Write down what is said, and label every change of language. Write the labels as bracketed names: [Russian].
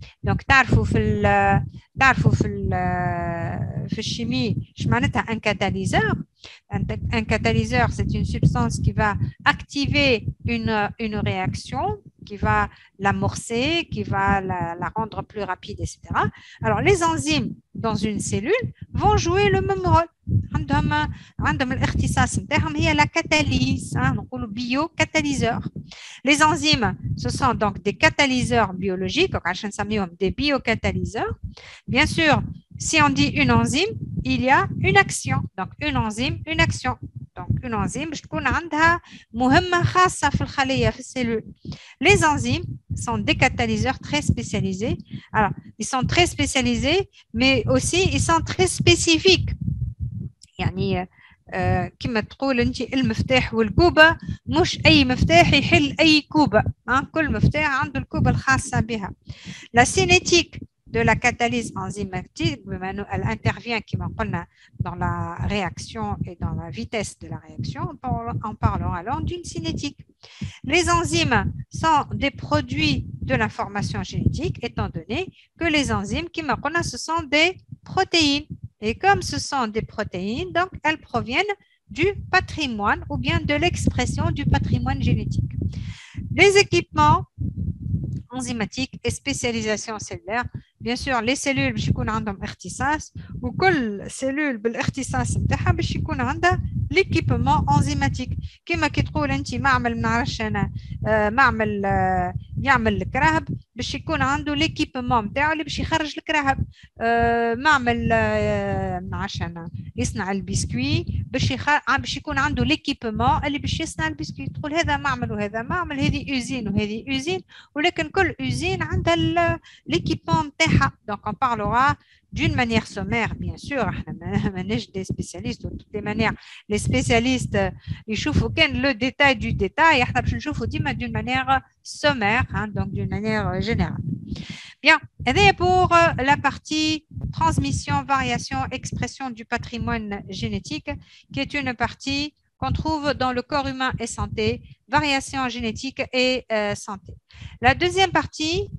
[French] Donc, في الchimie, un catalyseur. Un catalyseur, c'est une substance qui va activer une réaction, qui va l'amorcer, qui va la rendre plus rapide, etc. Alors, les enzymes dans une cellule vont jouer le même rôle. [Arabic] عندهم الاختصاص نتاعهم هي [French] la catalyse, [Arabic] نقولوا biocatalyseur. [French] Les enzymes, ce sont donc des catalyseurs biologiques, [Arabic] عشان نسميهم [French] des biocatalyseurs. Bien sûr, si on dit une enzyme, il y a une action. Donc, une enzyme, une action. Donc, une enzyme, [Arabic] باش تكون عندها مهمة خاصة في الخلية في الcellule. [French] Les enzymes sont des catalyseurs très spécialisés. Alors, ils sont très spécialisés, mais aussi ils sont très spécifiques. [Arabic] يعني كما تقول انت المفتاح والكوبه، مش اي مفتاح يحل اي كوبه، كل مفتاح عنده الكوبه الخاصه بها. [French] La cinétique de la catalyse enzymatique, elle intervient, comme on a dans la réaction et dans la vitesse de la réaction, on parlera alors d'une cinétique. Les enzymes sont des produits de l'information génétique, étant donné que les enzymes, comme on a, ce sont des protéines. Et comme ce sont des protéines, donc elles proviennent du patrimoine ou bien de l'expression du patrimoine génétique. Les équipements enzymatiques et spécialisation cellulaire, bien sûr les cellules [Arabic] باش يكون عندهم اختصاص، وكل سيلول بالاختصاص نتاعها باش يكون عندها ليكيبمون انزيماتيك. كما كي تقول انت معمل ما نعرفش انا معمل يعمل الكراهب باش يكون عنده ليكيبمون نتاعو اللي باش يخرج الكراهب. معمل ما نعرفش انا يصنع البسكوي باش يكون عنده ليكيبمون اللي باش يصنع البسكوي. تقول هذا معمل وهذا معمل، هذه اوزين وهذه اوزين، ولكن كل اوزين عندها l'équipement نتاعها. [French] Donc on parlera d'une manière sommaire, bien sûr. [Arabic] احنا ماناش [French] des spécialistes de toutes les manières. Les spécialistes [Arabic] يشوفوا كان [French] le détail du détail، [Arabic] احنا باش نشوفوا ديما [French] d'une manière sommaire, donc d'une manière générale. Bien, et pour la partie transmission, variation, expression du patrimoine génétique, qui est une partie qu'on trouve dans le corps humain et santé, variation génétique et santé. La deuxième partie